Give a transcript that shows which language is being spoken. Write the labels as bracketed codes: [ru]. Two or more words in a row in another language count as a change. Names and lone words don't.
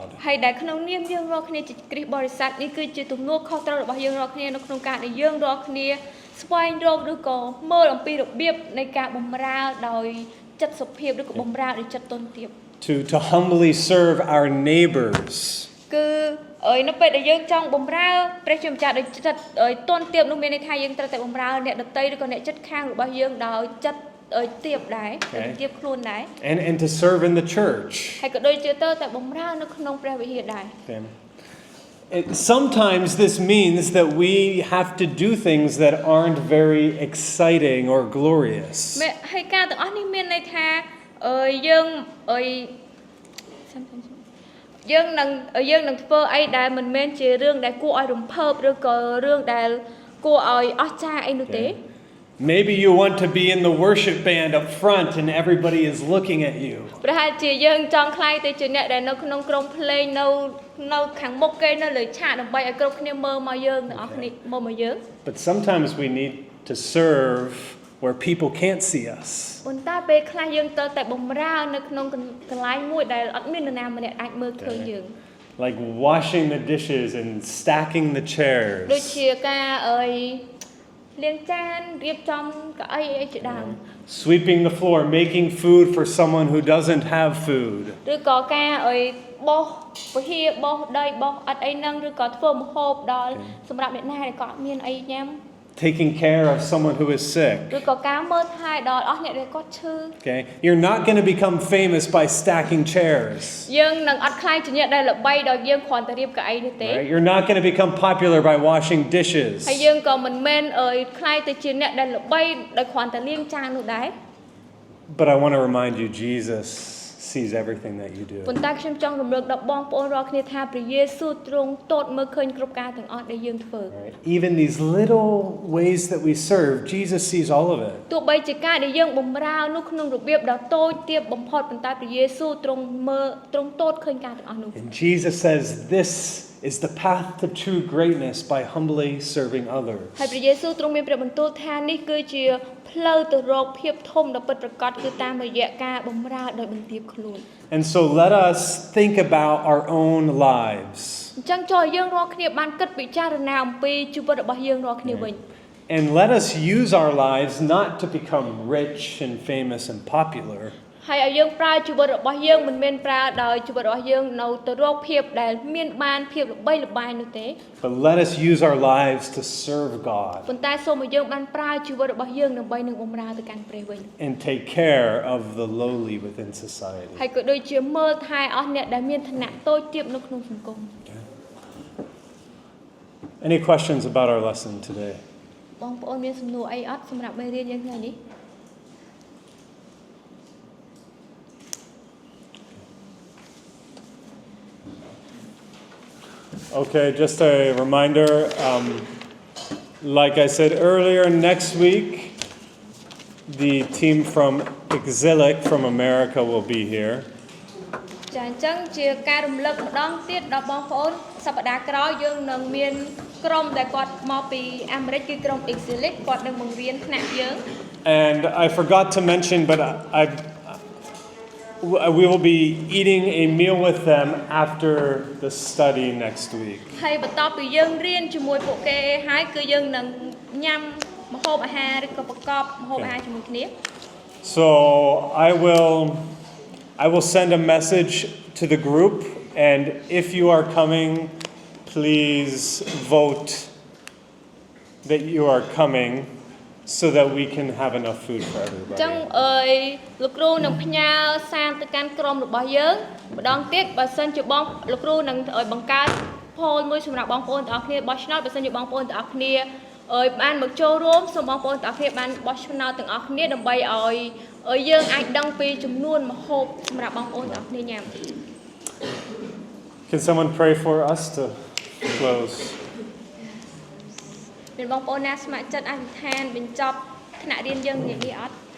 [km] ហើយដែលក្នុងនាមយើងរាល់គ្នាជាគ្រីស្ទបរិស័ទនេះគឺជាទំនួលខុសត្រូវរបស់យើងរាល់គ្នានៅក្នុងការដែលយើងរាល់គ្នាស្វែងរកឬក៏មើលអំពីរបៀបនៃការបម្រើដោយចិត្តសុភាពឬក៏បម្រើដោយចិត្តទន់ទាប [en] To humbly serve our neighbors. [km] គឺនៅពេលដែលយើងចង់បម្រើព្រះជាម្ចាស់ដោយចិត្តទន់ទាបនោះមានន័យថាយើងត្រូវតែបម្រើអ្នកដទៃឬក៏អ្នកជិតខាងរបស់យើងដោយចិត្តទាបដែរទាបខ្លួនដែរ [en] And to serve in the church. [km] ហើយក៏ដូចជាទៅតែបម្រើនៅក្នុងព្រះវិហារដែរ [en] Sometimes this means that we have to do things that aren't very exciting or glorious. [km] ហើយការទាំងអស់នេះមានន័យថាយើងនឹងធ្វើអីដែលមិនមែនជារឿងដែលគួរឲ្យរំភើបឬក៏រឿងដែលគួរឲ្យអស្ចារ្យអីនោះទេ [en] Maybe you want to be in the worship band up front and everybody is looking at you. [km] ប្រហែលជាយើងចង់ខ្លាយទៅជាអ្នកដែលនៅក្នុងក្រុមភ្លេងនៅខាងមុខគេនៅលើឆាកដើម្បីឲ្យគ្រប់គ្នាមើលមកយើងទាំងអស់គ្នាមើលមកយើង [en] But sometimes we need to serve where people can't see us. [km] ប៉ុន្តែពេលខ្លះយើងត្រូវតែបម្រើនៅក្នុងកន្លែងមួយដែលអត់មាននរណាម្នាក់អាចមើលឃើញយើង [en] Like washing the dishes and stacking the chairs. [km] ដូចជាការលាងចានរៀបចំកៅអីអីជាដើម [en] Sweeping the floor, making food for someone who doesn't have food. [km] ឬក៏ការបោសពហិបោសដីបោសអត់អីហ្នឹងឬក៏ធ្វើម្ហូបដល់សម្រាប់អ្នកណាដែលគាត់អត់មានអីញ៉ាំ [en] Taking care of someone who is sick. [km] ឬក៏ការមើលថែដល់អស់អ្នកដែលគាត់ឈឺ [en] Okay? You're not going to become famous by stacking chairs. [km] យើងនឹងអត់ខ្លាយជាអ្នកដែលល្បីដោយយើងគ្រាន់តែរៀបកៅអីនេះទេ [en] Right? You're not going to become popular by washing dishes. [km] ហើយយើងក៏មិនមែនខ្លាយទៅជាអ្នកដែលល្បីដោយគ្រាន់តែលាងចាននោះដែរ [en] But I want to remind you, Jesus sees everything that you do. [km] ប៉ុន្តែខ្ញុំចង់រំលឹកដល់បងប្អូនរាល់គ្នាថាព្រះយេស៊ូវទ្រង់ទតមើលឃើញគ្រប់ការទាំងអស់ដែលយើងធ្វើ [en] Right? Even these little ways that we serve, Jesus sees all of it. [km] ទោះបីជាការដែលយើងបម្រើនោះក្នុងរបៀបដ៏តូចទាបបំផុតប៉ុន្តែព្រះយេស៊ូវទ្រង់ទតឃើញការទាំងអស់នោះ [en] And Jesus says, this is the path to true greatness by humbly serving others. [km] ហើយព្រះយេស៊ូវទ្រង់មានព្រះបន្ទូលថានេះគឺជាផ្លូវទៅរកភាពធំដ៏ពិតប្រាកដគឺតាមរយៈការបម្រើដោយបន្ទាបខ្លួន [en] And so let us think about our own lives. [km] អញ្ចឹងចូលឲ្យយើងរាល់គ្នាបានគិតពិចារណាអំពីជីវិតរបស់យើងរាល់គ្នាវិញ [en] And let us use our lives not to become rich and famous and popular. [km] ហើយឲ្យយើងប្រើជីវិតរបស់យើងមិនមែនប្រើដោយជីវិតរបស់យើងនៅទៅរកភាពដែលមានបានភាពល្បីល្បាញនោះទេ [en] But let us use our lives to serve God [km] ប៉ុន្តែសូមឲ្យយើងបានប្រើជីវិតរបស់យើងដើម្បីនឹងបម្រើទៅកាន់ព្រះវិញ [en] and take care of the lowly within society. [km] ហើយក៏ដូចជាមើលថែអស់អ្នកដែលមានឋានៈតូចទាបនៅក្នុងសង្គម [en] Any questions about our lesson today? [km] បងប្អូនមានសំណួរអីអត់សម្រាប់មេរៀនយើងថ្ងៃនេះ [en] Okay, just a reminder, like I said earlier, next week the team from Exilic from America will be here. [km] ចាអញ្ចឹងជាការរំលឹកម្ដងទៀតដល់បងប្អូនសប្តាហ៍ក្រោយយើងនឹងមានក្រុមដែលគាត់មកពីអាមេរិកគឺក្រុម Exilic គាត់នឹងបង្រៀនថ្នាក់យើង [en] And I forgot to mention, but we will be eating a meal with them after the study next week. [km] ហើយបន្ទាប់ពីយើងរៀនជាមួយពួកគេហើយគឺយើងនឹងញ៉ាំម្ហូបអាហារឬក៏ប្រកបម្ហូបអាហារជាមួយគ្នា [en] So I will send a message to the group, and if you are coming, please vote that you are coming so that we can have enough food for [km] អញ្ចឹង [en] everybody. [km] លោកគ្រូនឹងផ្ញើសារទៅកាន់ក្រុមរបស់យើងម្ដងទៀតបើសិនជាលោកគ្រូនឹងឲ្យបង្កើតpollមួយសម្រាប់បងប្អូនទាំងអស់គ្នាបោះឆ្នោតបើសិនជាបងប្អូនទាំងអស់គ្នាបានមកចូលរួមសូមបងប្អូនទាំងអស់គ្នាបានបោះឆ្នោតទាំងអស់គ្នាដើម្បីឲ្យយើងអាចដឹងពីចំនួនម្ហូបសម្រាប់បងប្អូនទាំងអស់គ្នាញ៉ាំ [en] Can someone pray for us to close? [km] មានបងប្អូនណាស្ម័គ្រចិត្តអធិដ្ឋានបញ្ចប់ថ្នាក់រៀនយើងនេះអត់